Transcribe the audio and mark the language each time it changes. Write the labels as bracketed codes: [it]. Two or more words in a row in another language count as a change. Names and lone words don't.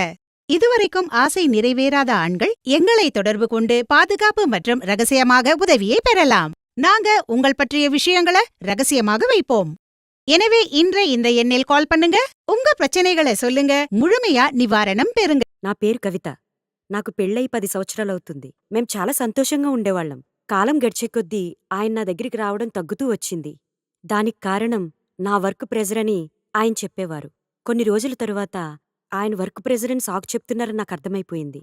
[ta] இதுவரைக்கும் ஆசை நிறைவேறாத ஆண்கள் எங்களை தொடர்பு கொண்டு பாதுகாப்பு மற்றும் ரகசியமாக உதவியை பெறலாம். நாங்க உங்கள் பற்றிய விஷயங்களை ரகசியமாக வைப்போம். எனவே இன்று இந்த எண்ணில் கால் பண்ணுங்க. உங்க பிரச்சனைகளை சொல்லுங்க, முழுமையா நிவாரணம் பெறுங்க. [te] నా పేరు కవిత. నాకు పెళ్ళై 10 సంవత్సరాలవుతుంది. మేం చాలా సంతోషంగా ఉండేవాళ్ళం. కాలం గడిచే కొద్దీ ఆయన నా దగ్గరికి రావడం తగ్గుతూ వచ్చింది. దానికి కారణం నా [en] work pressure [te] అని ఆయన చెప్పేవారు. కొన్ని రోజుల తరువాత ఆయన [en] work pressure [te] అని సాకు చెప్తున్నారని నాకు అర్థమైపోయింది.